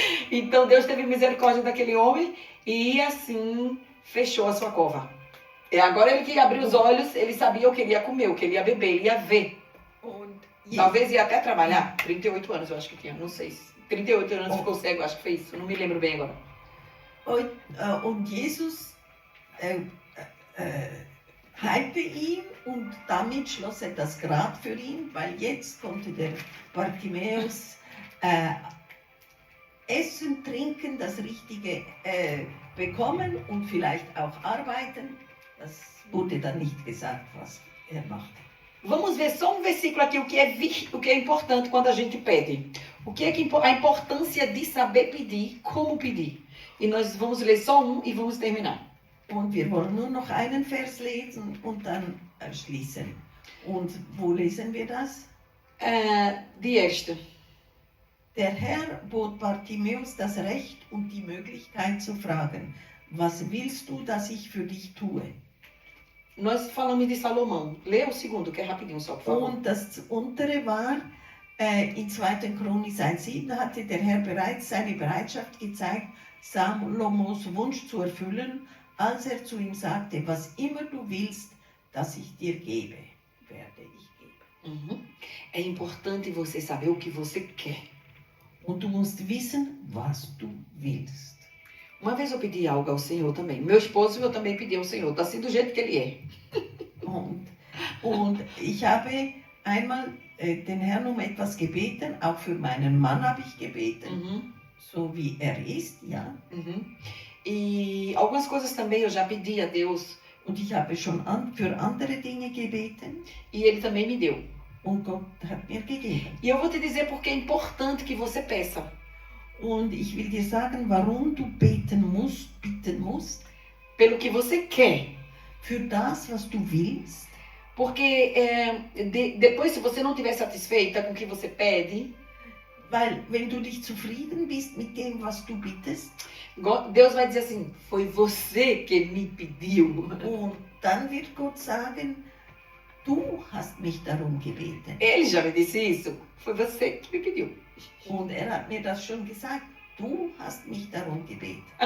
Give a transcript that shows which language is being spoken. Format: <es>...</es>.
<pt>Então Deus teve misericórdia daquele homem e assim fechou a sua cova. E agora ele que abriu os olhos, ele sabia o que ele ia comer, o que ele ia beber, ele ia ver. Talvez ia até trabalhar. 38 anos eu acho que tinha, não sei. 38 anos ficou cego, acho que foi isso, não me lembro bem agora.</pt> <de>Und Jesus heilte ihn und damit schloss er das Grab für ihn, weil jetzt konnte der Bartimäus essen, trinken, das Richtige bekommen und vielleicht auch arbeiten. Das wurde dann nicht gesagt, was er machte.</de> <pt>Vamos ver só um versículo aqui, o que é importante quando a gente pede. O que é a importância de saber pedir, como pedir. E nós vamos ler só um e vamos terminar.</pt> <de>Und wir wollen nur noch einen Vers lesen und dann schließen. Und wo lesen wir das? Die erste. Der Herr bot Bartimäus das Recht und die Möglichkeit zu fragen, was willst du, dass ich für dich tue?</de> <pt>Nós falamos de Salomão. Lê o segundo, que é rapidinho só, por favor.</pt> <de>Und das untere war In 2. Chronik 1,7 hatte der Herr bereits seine Bereitschaft gezeigt, Salomos Wunsch zu erfüllen, als er zu ihm sagte, was immer du willst, dass ich dir gebe, werde ich geben. Uhum.</de> <pt>É importante você saber o que você quer.</pt> <de>Und du musst wissen, was du willst.</de> <pt>Uma vez eu pedi algo ao Senhor também. Meu esposo eu também pedi ao Senhor. Tá assim do jeito que ele é.</pt> <de>Und ich habe einmal den Herrn um etwas gebeten, auch für meinen Mann habe ich gebeten, Uhum. so wie er ist, ja. Uhum.</de> <pt>E algumas coisas também eu já pedi a Deus.</pt> <de>Und ich habe schon für andere Dinge gebeten</de> <pt>E Ele também me deu.</pt> <de>und Gott hat mir gegeben.</de> <pt>E eu vou te dizer porque é importante que você peça.</pt> <de>Und ich will dir sagen, warum du bitten musst,</de> <pt>Pelo que você quer.</pt> <de>für das, was du willst.</de> <pt>Porque depois, se você não estiver satisfeita com o que você pede,</pt> <de>Weil wenn du nicht zufrieden bist mit dem, was du bittest,</de> <pt>Deus vai dizer assim, foi você que me pediu.</pt> <de>und dann wird Gott sagen, du hast mich darum gebeten.</de> <pt>Ele já me disse isso. Foi você que me pediu.</pt> <de>Und er hat mir das schon gesagt, du hast mich darum gebeten.</de>